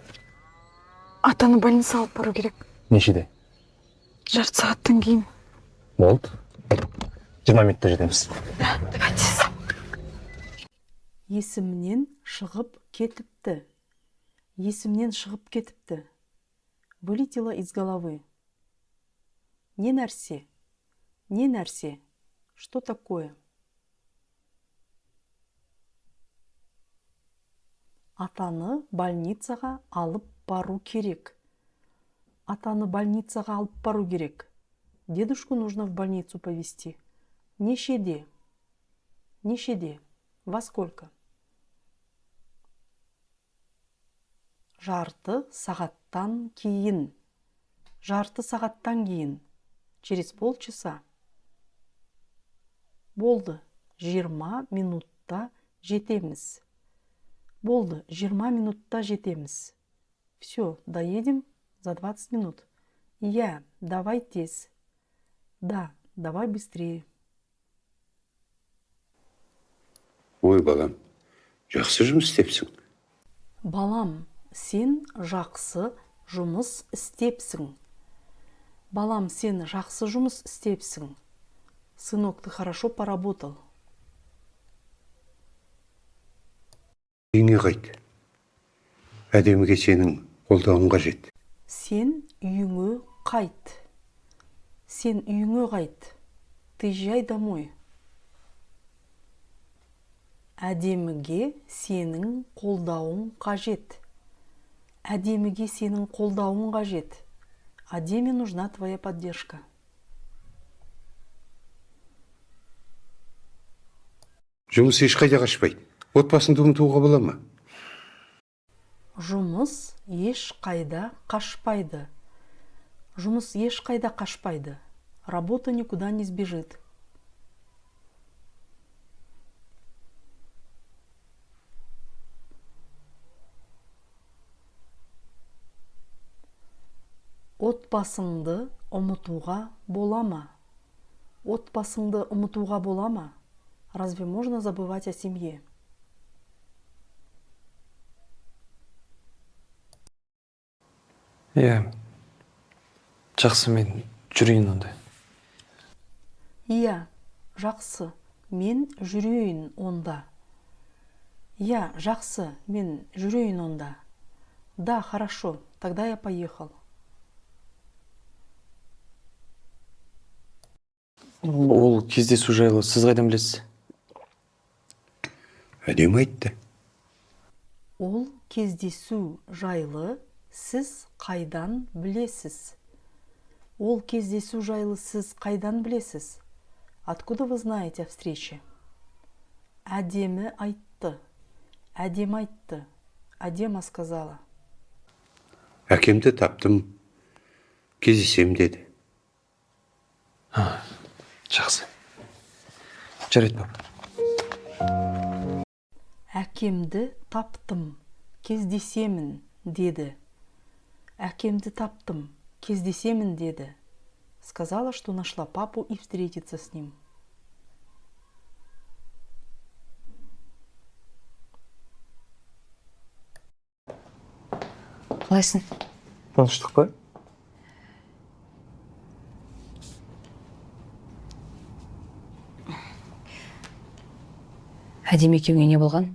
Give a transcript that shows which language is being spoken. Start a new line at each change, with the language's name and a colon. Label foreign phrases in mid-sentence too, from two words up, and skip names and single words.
Kazakh: Атаны больницаға алып бару керек. Нешеде? Жарты сағаттан кейін. Болды. 20 минутта жетеміз. Давайте. Есімнен шығып кетіпті. Есімнен шығып кетіпті.
Russian: Вылетело из головы.
Kazakh: Не нәрсе. Не нәрсе.
Russian: Что такое?
Kazakh: Атаны больницаға алып бару керек. Атаны больницаға алып бару керек.
Russian: Дедушку нужно в больницу повезти.
Kazakh: Нешеде? Нешеде?
Russian: Во сколько?
Kazakh: Жарты сағаттан кейін. Жарты сағаттан кейін.
Russian: Через полчаса.
Kazakh: Болды. 20 минутта жетеміз. Болды. 20 минутта жетеміз.
Russian: Все, доедем за 20 минут. Я, давай тез. Да, давай быстрее.
Kazakh: Ой, балам, жақсы жұмыс істепсің. Балам, сен жақсы жұмыс істепсің. Балам, сен жақсы жұмыс істепсің.
Russian: Сынок, ты хорошо поработал.
Kazakh: Үйіңе қайт. Әдеміге сенің қолдауың қажет. Сен үйіңе қайт. Сен үйіңе қайт.
Russian: Ты езжай домой.
Kazakh: Әдеміге сенің қолдауың қажет. Әдеміге сенің қолдауың қажет.
Russian: Әдеме нужна твоя поддержка.
Kazakh: Жұмыс ешқайда қашпайды. Отбасыңды ұмытуға бола ма? Жұмыс ешқайда қашпайды. Жұмыс ешқайда қашпайды.
Russian: Работа никуда не сбежит.
Kazakh: Отбасыңды ұмытуға бола ма? Отбасыңды ұмытуға бола ма?
Russian: Разве можно забывать о семье?
Kazakh: Иә, жақсы, мен жүрейін онда. Иә, жақсы, мен жүрейін онда. Иә, жақсы, мен жүрейін онда.
Russian: Да, хорошо, тогда я поехал.
Kazakh: Ол кездесу жайлы сіз қайдан білесіз? Әдемі айтты. Ол кездесу жайлы сіз қайдан білесіз? Ол кездесу жайлы сіз қайдан білесіз?
Russian: Откуда вы знаете о встрече?
Kazakh: Әдемі айтты. Әдемі айтты.
Russian: Әдема сказала.
Kazakh: Әкемді таптым, кездесем деді. Жақсы. Жарайды, пап. Әкемді таптым, кездесемін, деді. Әкемді таптым, кездесемін, деді.
Russian: Сказала, что нашла папу и встретиться с ним.
Kazakh: Қалайсың? Таныштық па? Әдемі екеуіңе не болған?